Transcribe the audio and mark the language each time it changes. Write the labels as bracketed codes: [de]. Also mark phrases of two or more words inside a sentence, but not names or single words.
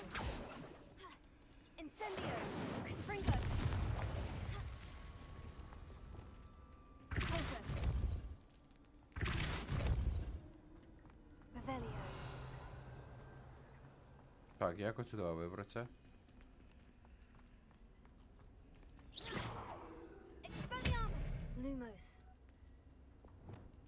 [la] Incendio. Confringo. [en] Potion. [la] Revelio. [uk] Так, як отсюди вибратися? [la] Expelliarmus. Lumos.